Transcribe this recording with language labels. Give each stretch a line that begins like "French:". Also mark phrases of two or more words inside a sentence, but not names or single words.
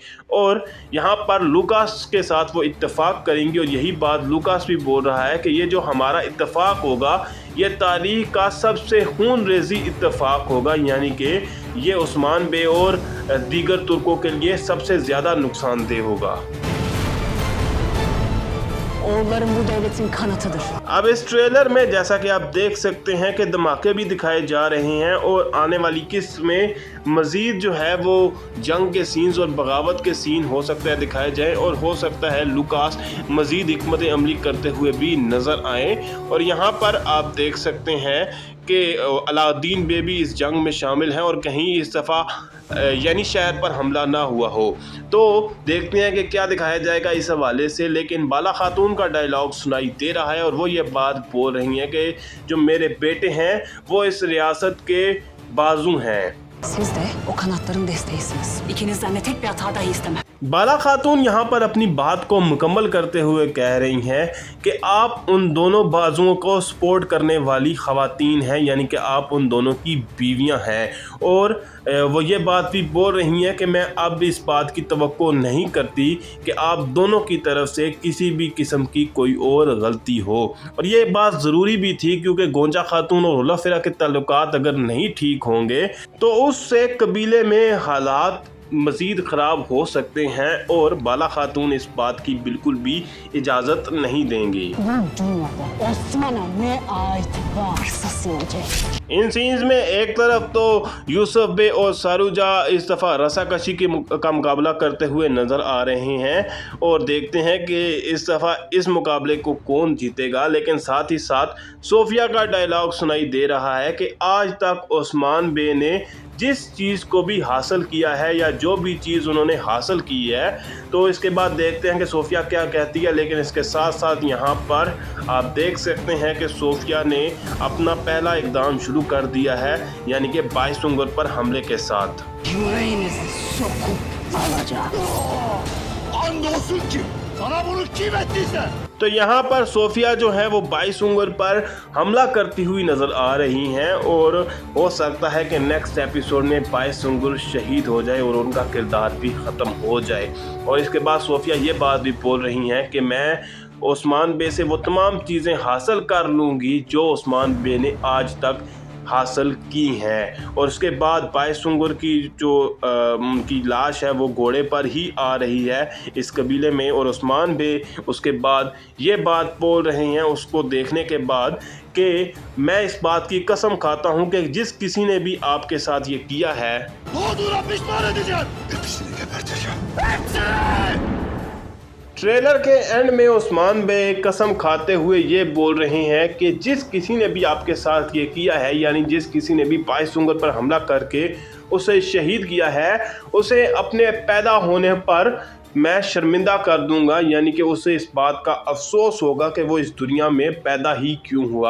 Urdu: اور یہاں پر لوکاس کے ساتھ وہ اتفاق کریں گے اور یہی بات لوکاس بھی بول رہا ہے کہ یہ جو ہمارا اتفاق ہوگا یہ تاریخ کا سب سے خون ریزی اتفاق ہوگا، یعنی کہ یہ عثمان بے اور دیگر ترکوں کے لیے سب سے زیادہ نقصان دہ ہوگا.
Turkish: Oğullarım bu devletin kanatıdır.
Urdu: اب اس ٹریلر میں جیسا کہ آپ دیکھ سکتے ہیں کہ دھماکے بھی دکھائے جا رہے ہیں اور آنے والی قسط میں مزید جو ہے وہ جنگ کے سینز اور بغاوت کے سین ہو سکتا ہے دکھائے جائیں اور ہو سکتا ہے لوکاس مزید حکمت عملی کرتے ہوئے بھی نظر آئے. اور یہاں پر آپ دیکھ سکتے ہیں کہ علاؤالدین بیبی اس جنگ میں شامل ہیں اور کہیں اس دفعہ یعنی شہر پر حملہ نہ ہوا ہو. تو دیکھتے ہیں کہ کیا دکھایا جائے گا اس حوالے سے. لیکن بالا خاتون کا ڈائیلاگ سنائی دے رہا ہے اور وہ یہ بات بول رہی ہیں کہ جو میرے بیٹے ہیں وہ اس ریاست کے بازو ہیں.
Turkish: Siz de o kanatların desteğisiniz. İkinizden de tek bir hata dahi istemem.
Urdu: بالا خاتون یہاں پر اپنی بات کو مکمل کرتے ہوئے کہہ رہی ہیں کہ آپ ان دونوں بازوؤں کو سپورٹ کرنے والی خواتین ہیں، یعنی کہ آپ ان دونوں کی بیویاں ہیں. اور وہ یہ بات بھی بول رہی ہیں کہ میں اب اس بات کی توقع نہیں کرتی کہ آپ دونوں کی طرف سے کسی بھی قسم کی کوئی اور غلطی ہو. اور یہ بات ضروری بھی تھی کیونکہ گونجا خاتون اور حلفا کے تعلقات اگر نہیں ٹھیک ہوں گے تو اس سے قبیلے میں حالات مزید خراب ہو سکتے ہیں اور بالا خاتون اس بات کی بالکل بھی اجازت نہیں دیں گی.
Turkish: Osman'a ne ait varsa silecek.
Urdu: ان سینز میں ایک طرف تو یوسف بے اور ساروجا اس دفعہ رسہ کشی کا مقابلہ کرتے ہوئے نظر آ رہے ہیں اور دیکھتے ہیں کہ اس دفعہ اس مقابلے کو کون جیتے گا. لیکن ساتھ ہی ساتھ صوفیہ کا ڈائیلاگ سنائی دے رہا ہے کہ آج تک عثمان بے نے جس چیز کو بھی حاصل کیا ہے یا جو بھی چیز انہوں نے حاصل کی ہے، تو اس کے بعد دیکھتے ہیں کہ صوفیہ کیا کہتی ہے. لیکن اس کے ساتھ ساتھ یہاں پر آپ دیکھ سکتے ہیں کہ صوفیہ نے اپنا پہلا اقدام شروع کر دیا ہے، یعنی کہ بائسنغر پر حملے کے ساتھ.
Turkish: Yüreğinizi sokup alacağım. Andolsun ki sana bunu kim ettiyse.
Urdu: تو یہاں پر صوفیہ جو ہے وہ بائسنغر پر حملہ کرتی ہوئی نظر آ رہی ہیں اور ہو سکتا ہے کہ
English: next episode
Urdu: میں بائسنغر شہید ہو جائے اور ان کا کردار بھی ختم ہو جائے. اور اس کے بعد صوفیہ یہ بات بھی بول رہی ہیں کہ میں عثمان بے سے وہ تمام چیزیں حاصل کر لوں گی جو عثمان بے نے آج تک حاصل کی ہیں. اور اس کے بعد بائسنغر کی جو ان کی لاش ہے وہ گھوڑے پر ہی آ رہی ہے اس قبیلے میں. اور عثمان بے اس کے بعد یہ بات بول رہے ہیں اس کو دیکھنے کے بعد کہ میں اس بات کی قسم کھاتا ہوں کہ جس کسی نے بھی آپ کے ساتھ یہ کیا ہے
Turkish: Doğduğuna pişman edeceğim. Hepsini geberteceğim.
Urdu: ٹریلر کے اینڈ میں عثمان بے قسم کھاتے ہوئے یہ بول رہے ہیں کہ جس کسی نے بھی آپ کے ساتھ یہ کیا ہے، یعنی جس کسی نے بھی بائسنغر پر حملہ کر کے اسے شہید کیا ہے، اسے اپنے پیدا ہونے پر میں شرمندہ کر دوں گا، یعنی کہ اسے اس بات کا افسوس ہوگا کہ وہ اس دنیا میں پیدا ہی کیوں ہوا.